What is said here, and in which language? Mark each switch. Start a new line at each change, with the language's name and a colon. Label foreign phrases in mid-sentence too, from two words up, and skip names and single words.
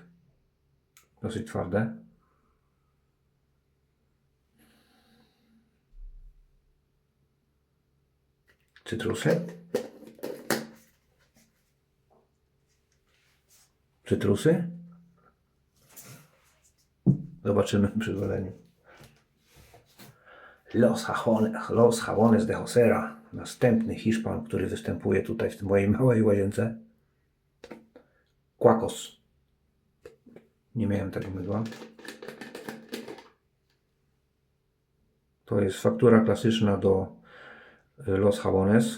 Polish: Dosyć twarde. Cytrusy. Cytrusy. Zobaczymy przy goleniu. Los Jabones de Hosera. Następny Hiszpan, który występuje tutaj w mojej małej łazience. Quacos. Nie miałem tego mydła. To jest faktura klasyczna do Los Jabones.